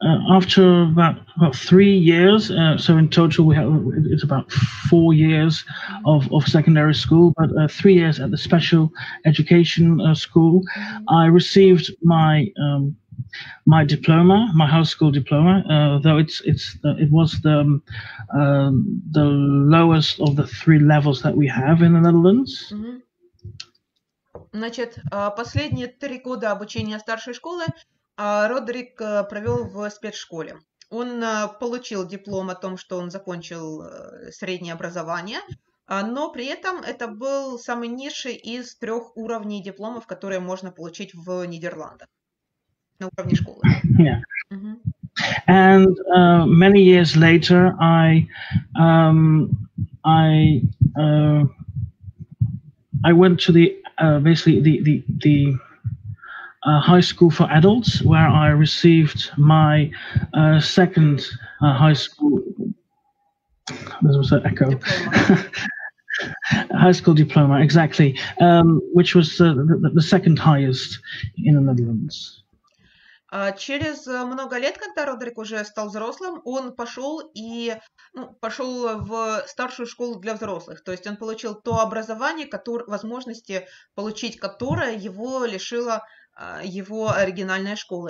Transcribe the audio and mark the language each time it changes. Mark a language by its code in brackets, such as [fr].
[en] After about 3 years, so in total it's about 4 years of secondary school, but 3 years at the special education school. I received my diploma, my high school diploma, though it was the lowest of the 3 levels that we have in the Netherlands. Mm-hmm. [ru] Значит, последние 3 года обучения старшей школы Родерик провел в спецшколе. Он получил диплом о том, что он закончил среднее образование, но при этом это был самый низший из 3 уровней дипломов, которые можно получить в Нидерландах на уровне школы. [en] Yeah. Mm-hmm. And many years later, I went to the high school for adults, where I received my second high school. There was an echo. High school diploma, exactly, which was the second highest in the Netherlands. [ru] Через много лет, когда Родерик уже стал взрослым, он пошел в старшую школу для взрослых. То есть он получил то образование, возможности получить которое его лишила его оригинальная школа.